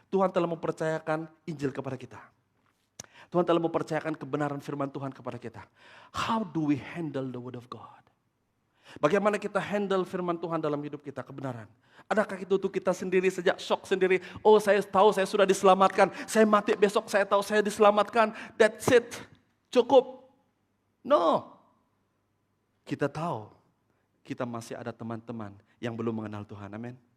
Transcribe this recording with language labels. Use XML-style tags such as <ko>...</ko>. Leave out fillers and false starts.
<id>Tuhan telah mempercayakan Injil kepada kita. Tuhan telah mempercayakan kebenaran firman Tuhan kepada kita.</id> <en>How do we handle the word of God?</en> <id>Bagaimana kita handle firman Tuhan dalam hidup kita, kebenaran? Adakah itu untuk kita sendiri sejak shock sendiri? Oh, saya tahu saya sudah diselamatkan. Saya mati besok, saya tahu saya diselamatkan.</id> <en>That's it.</en> <id>Cukup. No. Kita tahu kita masih ada teman-teman yang belum mengenal Tuhan. Amin.</id>